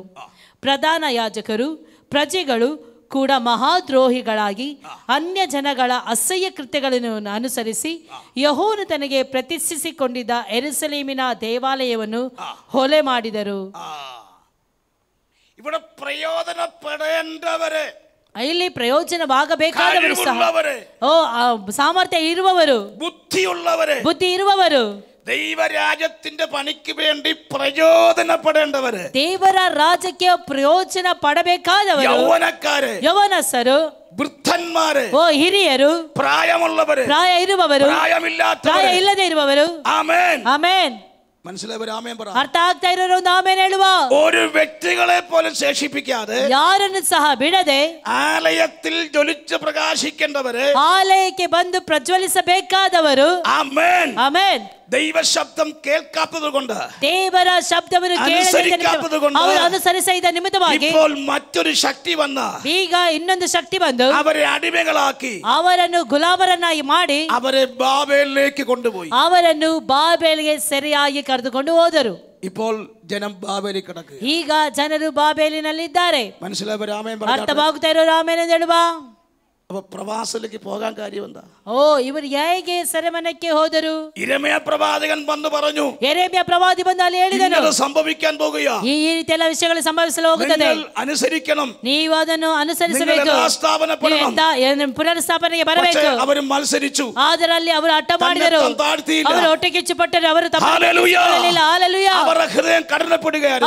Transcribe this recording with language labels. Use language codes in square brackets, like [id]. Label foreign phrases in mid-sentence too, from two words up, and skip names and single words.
[kn] ಪ್ರಧಾನ ಯಾಜಕರು ಪ್ರಜೆಗಳು ಕೂಡ ಮಹಾದ್ರೋಹಿಗಳಾಗಿ ಅನ್ಯ ಜನಗಳ ಅಸಹ್ಯ ಕೃತ್ಯಗಳನ್ನು ಅನುಸರಿಸಿ ಯೆಹೋವನು ತನಗೆ ಪ್ರತಿಷ್ಠಿಸಿಕೊಂಡಿದ್ದ ಯೆರೂಸಲೇಮಿನ ದೇವಾಲಯವನ್ನು ಹೊಲೆ ಮಾಡಿದರು. [ml] ഇവിടെ പ്രയോജനപ്പെടേണ്ടവരെ, [kn] ಇಲ್ಲಿ ಪ್ರಯೋಜನವಾಗಬೇಕಾದವರು ಸಹ, ಸಾಮರ್ಥ್ಯ ಇರುವವರು, ಬುದ್ಧಿ ಇರುವವರು, [ml] ദൈവരാജ്യത്തിന്റെ പണിക്ക് വേണ്ടി പ്രയോജനപ്പെടേണ്ടവര്, [kn] ದೇವರ ರಾಜ್ಯಕ್ಕೆ ಪ್ರಯೋಜನ ಪಡಬೇಕಾದವರು, ಯೌವನಸ್ಥರು, [ml] വൃദ്ധന്മാര്, [kn] ಹಿರಿಯರು, [ml] പ്രായമുള്ളവര്, [kn] ಪ್ರಾಯ ಇರುವವರು, ಪ್ರಾಯ ಇಲ್ಲದೆ ಇರುವವರು. [ml] ആമേൻ [kn] ಆಮೇನ್. [ml] മനസ്സിലായവർ ആമേൻ പറ. [kn] ಅರ್ಥ ಆಗ್ತಾ ಇರೋರು ಒಂದು ಆಮೇನ್ ಹೇಳುವ. [ml] ഒരു വ്യക്തികളെ പോലും ശേഷിപ്പിക്കാതെ, [kn] ಯಾರನ್ನು ಸಹ ಬಿಡದೆ [ml] ആലയത്തിൽ ജ്വലിച്ച് പ്രകാശിക്കേണ്ടവര്, [kn] ಆಲಯಕ್ಕೆ ಬಂದು ಪ್ರಜ್ವಲಿಸಬೇಕಾದವರು. [ml] ആമേൻ [kn] ಆಮೇನ್. [ml] ദൈവ ശബ്ദം കേൾക്കാത്തത് കൊണ്ട്, [kn] ದೇವರ ಶಬ್ದವನ್ನು ಅವರು ಅನುಸರಿಸಿದ ನಿಮಿತ್ತವಾಗಿ [ml] ഇപ്പോൾ മറ്റൊരു ശക്തി വന്ന, [kn] ಈಗ ಇನ್ನೊಂದು ಶಕ್ತಿ ಬಂದು [ml] അവരെ അടിമകളാക്കി, [kn] ಅವರನ್ನು ಗುಲಾಮರನ್ನಾಗಿ ಮಾಡಿ [ml] അവരെ ബാബേലിലേക്ക് കൊണ്ടുപോയി, [kn] ಅವರನ್ನು ಬಾಬೇಲಿಗೆ ಸರಿಯಾಗಿ ಕರೆದುಕೊಂಡು ಹೋದರು. [ml] ഇപ്പോൾ ജനം ബാബേലിൽ കിടക്കുക. [kn] ಈಗ ಜನರು ಬಾಬೇಲಿನಲ್ಲಿದ್ದಾರೆ. [ml] മനസ്സിലായവർ ആമേൻ. [kn] ಅರ್ಥವಾಗುತ್ತಾ ಇರೋರು ಆಮೇಲೆ ಹೇಳುವ. [ml] അപ്പൊ പ്രവാസത്തിലേക്ക് പോകാൻ കാര്യം എന്താ? [kn] ಇವರು ಹೇಗೆ ಸೆರೆಮನೆಗೆ ಹೋದರು? [ml] യിരെമ്യാ പ്രവാചകൻ വന്നു പറഞ്ഞു, [kn] ಯೆರೆಮೀಯ ಪ್ರವಾದಿ ಬಂದು ಅಲ್ಲಿ ಹೇಳಿದನು, [ml] ഇത് സംഭവിക്കാൻ പോകുക, [kn] ಈ ರೀತಿ ಎಲ್ಲ ವಿಷಯಗಳು ಸಂಭವಿಸಲು ಹೋಗುತ್ತದೆ, [ml] അനുസരിക്കണം, [kn] ನೀವು ಅದನ್ನು ಅನುಸರಿಸಬೇಕು, ಪುನರುಸ್ಥಾಪನೆಗೆ ಬರಬೇಕು. ಅವರು ಮತ್ಸರಿച്ചു, ಅದರಲ್ಲಿ ಅವರು ಹಠ ಮಾಡಿದರು, ಅವರು ಹೊಟ್ಟೆ ಕಿಚ್ಚುಪಟ್ಟರು, ಅವರು ತಪ್ಪಿಲ್ಲ. ಅವರ ಹೃದಯ ಕಠಿಣಪಡುകയായിരുന്നു,